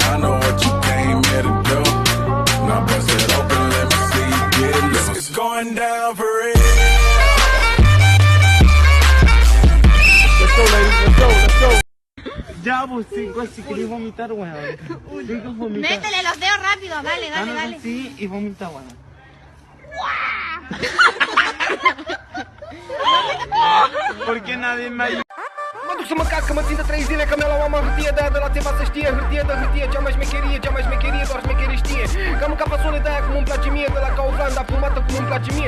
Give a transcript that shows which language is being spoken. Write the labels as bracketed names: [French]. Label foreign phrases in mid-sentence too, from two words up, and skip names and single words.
[English] I know what you came here to do. Now bust it open, let me see you get loose. It's going down for real. Let's go, ladies. Let's go. Let's go. [Spanish] Ya, vos cinco, si querés vomitar, weón. Cinco vomitar. Métele los dedos rápido, dale, dale, dale. Sí, y vomita, weón. ¿Por qué nadie me ayuda? [Romanian] Mă duc să mă cac, că mă țin de 3 zile, că mi-a luat mama hârtie de aia de la Țeva să știe. Hârtie de hârtie, cea mai șmecherie, doar șmecherie știe. Că am mâncat fasole de aia cum îmi place mie, de la Kaufland, fumată cum îmi place mie.